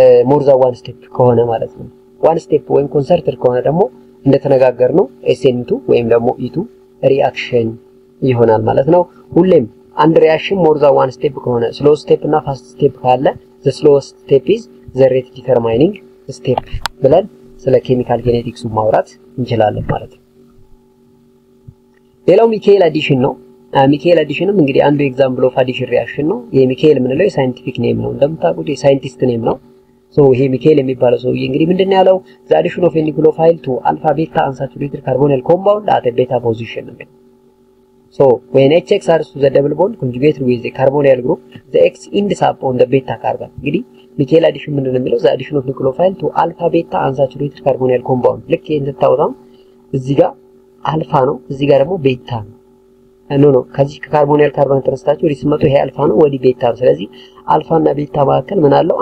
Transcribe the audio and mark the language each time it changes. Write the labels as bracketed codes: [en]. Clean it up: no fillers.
[am] ሞር ዛን ዋን ስቴፕ ከሆነ ማለት ነው። ዋን ስቴፕ ወይም ኮንሰርትድ ከሆነ ደግሞ እንደተነጋገርነው SN2 ወይም ደግሞ E2 ሪአክሽን ይሆናል ማለት ነው። ሁሌም አንድ ሪአክሽን ሞር ዛን ዋን ስቴፕ ከሆነ ስሎ ስቴፕ እና ፋስት ስቴፕ ካለ [en] the slowest step is the rate determining step [am] ብለን ስለ ኬሚካል ጄኔቲክሱ ማውራት እንችላለን ማለት ነው። ሌላው ሚካኤል አዲሽን ነው። ሚካኤል አዲሽንም እንግዲህ አንዱ ኤግዛምፕል ኦፍ አዲሽን ሪአክሽን ነው። ይሄ ሚካኤል የምንለው የሳይንቲፊክ ኔም ነው። እንደምታውቁት የሳይንቲስት ኔም ነው። ሶ ይሄ ሚካኤል የሚባለው ሰውዬ እንግዲህ ምንድነው ያለው? [en] the addition of a nucleophile to alpha beta unsaturated carbonyl compound at a beta position ነው። So when HX adds to the double bond conjugated with the carbonyl group, the X ends up on the beta carbon. [am] እንግዲህ ሚካኤል አዲሽን ምንድነው የሚለው? [en] the addition of nucleophile to alpha beta unsaturated carbonyl compound። [am] ልክ እንደታወቀው እዚህ ጋር አልፋ ነው፣ እዚህ ጋር ደግሞ ቤታ ነው። ኖ ከዚህ ከካርቦኒል ካርበን ተነስታችሁ ሪስመቱ ይሄ አልፋ ነው ወዲ ቤታ ነው። ስለዚህ አልፋ እና ቤታ መካከል ምን አለው?